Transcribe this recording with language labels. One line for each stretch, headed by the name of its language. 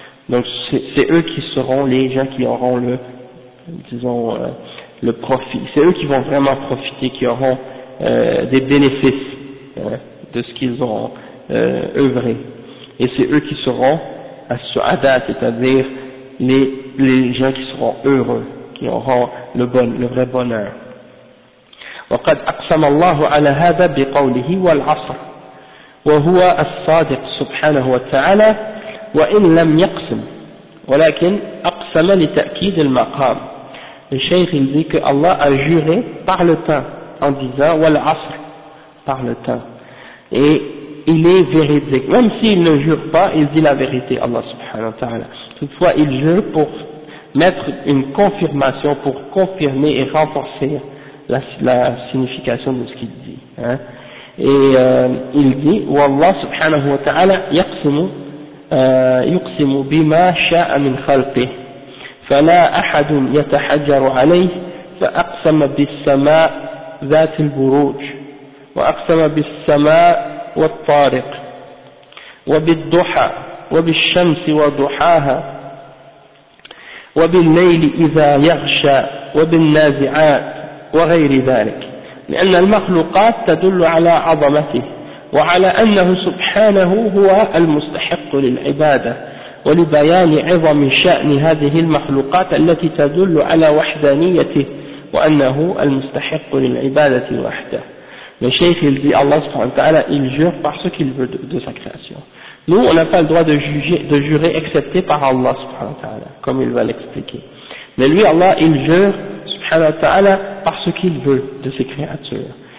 French: Donc c'est eux qui seront les gens qui auront le, disons, le profit, c'est eux qui vont vraiment profiter, qui auront des bénéfices de ce qu'ils ont œuvré. Et c'est eux qui seront à ce hadat, c'est-à-dire les gens qui seront heureux, qui auront le vrai bonheur.
Arabic: وقد أقسم الله على هذا بقوله والعصر وهو الصادق سبحانه وتعالى وإن لم يقسم ولكن أقسم لتأكيد المقام. الشيخ يقول أن الله
French: a juré par le temps en disant والعصر par le temps. Il est véridique. Même s'il ne jure pas, il dit la vérité, Allah subhanahu wa ta'ala. Toutefois, il jure pour mettre une confirmation, pour confirmer et renforcer la signification de ce qu'il dit. Hein. Et il dit,
Arabic: « Wallah subhanahu wa ta'ala yuqsimu bima sha'a min khalqih, fala ahadun yatahajjaru alayh, fa aqsama bis sama' dhat al-buruj, wa aqsama bis sama' والطارق وبالضحى وبالشمس وضحاها وبالليل إذا يغشى وبالنازعات وغير ذلك، لأن المخلوقات تدل على عظمته وعلى أنه سبحانه هو المستحق للعبادة ولبيان عظم شأن هذه المخلوقات التي تدل على وحدانيته وأنه المستحق للعبادة وحده.
French: Le cheikh, il dit, Allah subhanahu wa ta'ala, il jure par ce qu'il veut de sa création. Nous, on n'a pas le droit de jurer excepté par Allah subhanahu wa ta'ala, comme il va l'expliquer. Mais lui, Allah, il jure, subhanahu wa ta'ala, par ce qu'il veut de ses créatures.